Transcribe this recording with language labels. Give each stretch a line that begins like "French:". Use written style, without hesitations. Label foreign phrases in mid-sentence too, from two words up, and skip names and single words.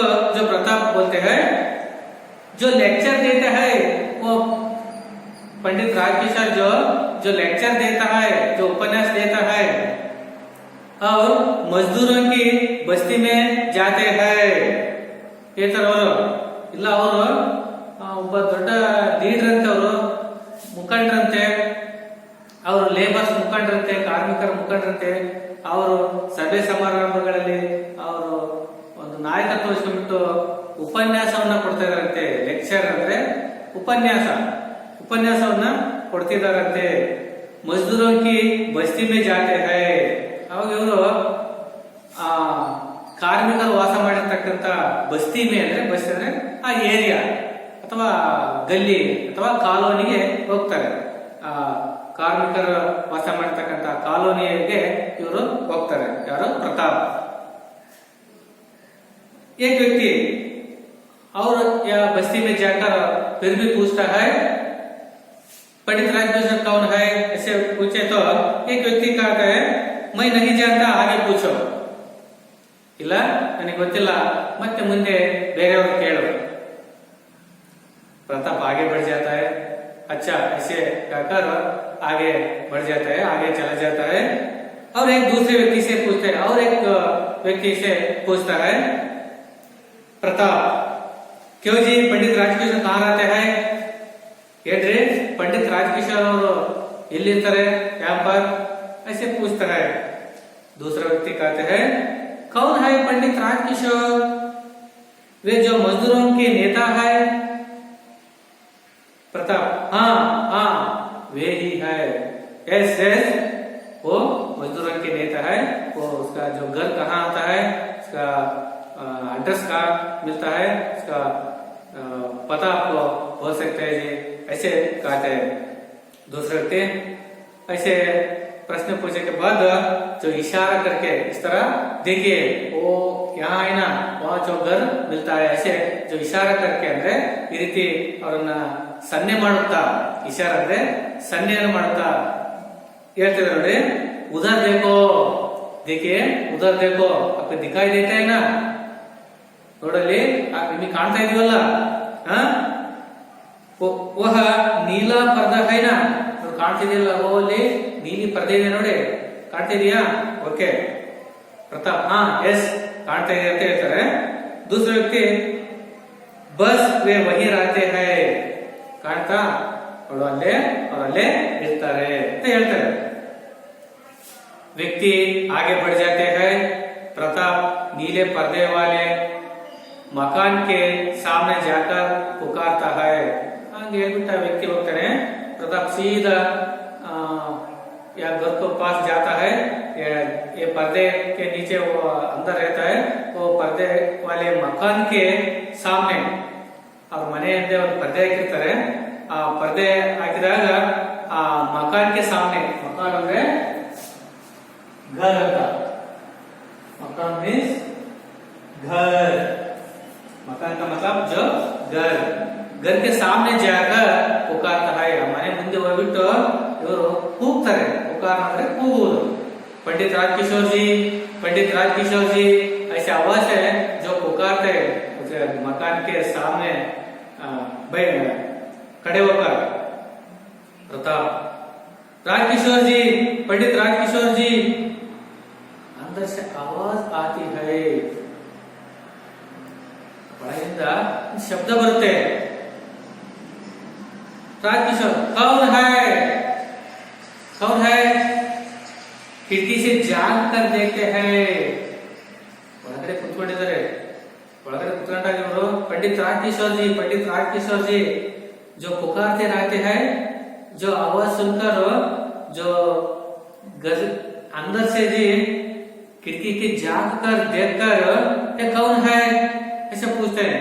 Hindi: जो प्रताप बोलते हैं, जो लेक्चर देता है वो पंडित राजकिशोर जो लेक्चर देता है, जो उपन्यास देता है और मजदूरों की बस्ती में जाते हैं। ये तरह
Kannada: ಇಲ್ಲ ಅವರು ಒಬ್ಬ ದೊಡ್ಡ ಲೀಡರ್ ಅಂತ, ಅವರು ಮುಖಂಡರಂತೆ, ಅವರು ಲೇಬರ್ಸ್ ಮುಖಂಡರಂತೆ, ಕಾರ್ಮಿಕರ ಮುಖಂಡರಂತೆ, ಅವರು ಸಭೆ ಸಮಾರಂಭಗಳಲ್ಲಿ ಅವರು ಒಂದು ನಾಯಕತ್ವ ವಹಿಸಿಕೊಂಡು ಉಪನ್ಯಾಸವನ್ನ ಕೊಡ್ತಾ ಇದಾರಂತೆ। ಲೆಕ್ಚರ್ ಅಂದ್ರೆ ಉಪನ್ಯಾಸವನ್ನ ಕೊಡ್ತಿದಾರಂತೆ।
Hindi: ಮಜ್ದೂರೋं की बस्ती में जाते हैं,
Kannada: ಅವಾಗ ಇವರು ಆ ಕಾರ್ಮಿಕರು ವಾಸ ಮಾಡಿರ್ತಕ್ಕಂಥ
Hindi: बस्ती में
Kannada: ಅಂದ್ರೆ ಬಸ್ತಿ ಅಂದ್ರೆ ಆ ಏರಿಯಾ ಅಥವಾ ಗಲ್ಲಿ ಅಥವಾ ಕಾಲೋನಿಗೆ ಹೋಗ್ತಾರೆ। ಆ ಕಾರ್ಮಿಕರು ವಾಸ ಮಾಡಿರ್ತಕ್ಕಂಥ ಕಾಲೋನಿಗೆ ಇವರು ಹೋಗ್ತಾರೆ। ಯಾರು ಪ್ರತಾಪ್।
Hindi: एक व्यक्ति और या बस्ती में जाकर फिर भी पूछता है, पंडित राजकिशोर कौन है ऐसे पूछे तो एक व्यक्ति कहता है, मैं नहीं जानता, आगे पूछो।
Kannada: ಇಲ್ಲ ನನಗೆ ಗೊತ್ತಿಲ್ಲ, ಮತ್ತೆ ಮುಂದೆ ಬೇರೆಯವರು ಕೇಳು।
Hindi: प्रताप आगे बढ़ जाता है। अच्छा ऐसे कहकर आगे बढ़ जाता है, आगे चला जाता है और एक दूसरे व्यक्ति से पूछता है, और एक व्यक्ति से पूछता है, प्रताप क्यों जी पंडित राजकिशोर कहाँ रहते हैं।
Kannada: ಹೇಳ್ರಿ पंडित राजकिशोर ಅವರು ಎಲ್ಲಿರ್ತಾರೆ,
Hindi: यहाँ पर ऐसे पूछता है। दूसरा व्यक्ति कहते हैं, कौन है पंडित राजकिशोर, वे जो मजदूरों के नेता है। प्रताप हाँ हाँ वे ही है,
English: yes yes
Hindi: वो मजदूरों के नेता है। वो उसका जो घर कहाँ आता है, उसका एड्रेस कहाँ मिलता है, उसका पता आपको हो सकता है जी, ऐसे कहते हैं। दूसरे व्यक्ति ऐसे प्रश्न पूछने के बाद जो इशारा करके इस तरह, देखिए वो यहाँ है ना, वहाँ जो घर मिलता है, ऐसे जो इशारा करके
Kannada: ಅಂದ್ರೆ ಈ ರೀತಿ ಅವರನ್ನ ಸನ್ನೆ ಮಾಡುತ್ತಾ, ಇಶಾರ ಅಂದ್ರೆ ಸನ್ನೆಯನ್ನು ಮಾಡುತ್ತಾ ಹೇಳ್ತಿದ್ದಾರೆ ನೋಡಿ।
Hindi: उधर देखो, देखिए उधर देखो, आपको दिखाई देता है ना,
Kannada: ನೋಡಲ್ಲಿ ನಿಮಗೆ ಕಾಣ್ತಾ ಇದೀವಲ್ಲ,
Hindi: वह नीला पर्दा है ना,
Kannada: ನೋಡಿ ಕಾಣ್ತಿದೆಯಲ್ಲ, ಅಲ್ಲಿ ನೀಲಿ ಪರ್ದೆ ಇದೆ ನೋಡಿ, ಕಾಣ್ತಿದೀಯಾ? ಓಕೆ ಪ್ರತಾಪ್, ಎಸ್ ಕಾಣ್ತಾ ಇದೆ ಅಂತ ಹೇಳ್ತಾರೆ.
Hindi: दूसरा व्यक्ति बस वे वही रहते हैं,
Kannada: ಕಾಣ್ತಾ ನೋಡು ಅವರಲ್ಲೇ ಇರ್ತಾರೆ ಅಂತ ಹೇಳ್ತಾರೆ.
Hindi: व्यक्ति आगे बढ़ जाते हैं, प्रताप नीले पर्दे वाले मकान के सामने जाकर पुकारता है.
Kannada: हंगे ಹೇಳ್ಬಿಟ್ಟ ವ್ಯಕ್ತಿ ಹೋಗ್ತಾನೆ,
Hindi: प्रताप सीधा या घर को पास जाता है, ये पर्दे के नीचे वो अंदर रहता है, वो पर्दे वाले मकान के सामने, और
Kannada: ಮನೆ ಹಿಂದೆ ಒಂದು ಪರ್ದೆ ಹಾಕಿರ್ತಾರೆ, ಆ ಪರ್ದೆ ಹಾಕಿದಾಗ ಆ
Hindi: मकान के सामने,
Kannada: ಮಕಾನ್ ಅಂದ್ರೆ
Hindi: घर का, मकान मीन्स घर, मकान का मतलब जो घर के सामने जाकर पुकारता है.
Kannada: ಮನೆ ಮುಂದೆ ಹೋಗ್ಬಿಟ್ಟು ಇವರು ಕೂಗ್ತಾರೆ, पुकार ಅಂದ್ರೆ ಕೂಗುವುದು.
Hindi: पंडित राजकिशोर जी ऐसे आवाज है जो पुकारते हैं उसे मकान के सामने खड़े होकर. प्रताप राजकिशोर जी, पंडित राजकिशोर जी, अंदर से आवाज आती है,
Kannada: ಒಳಗಿಂದ ಶಬ್ದ ಬರುತ್ತೆ.
Hindi: राजकिशोर कौन है, खिड़की से झांक कर देखते हैं.
Kannada: ಒಳಗಡೆ ಕುತ್ಕೊಂಡಿದ್ದಾರೆ, ಒಳಗಡೆ ಕುತ್ಕೊಂಡಾಗ ಇವರು
Hindi: पंडित राजकिशोर जी जो पुकारते रहते हैं, जो आवाज सुनकर जो अंदर से जी खिड़की की झांक कर देखकर ये कौन है ऐसे पूछते हैं.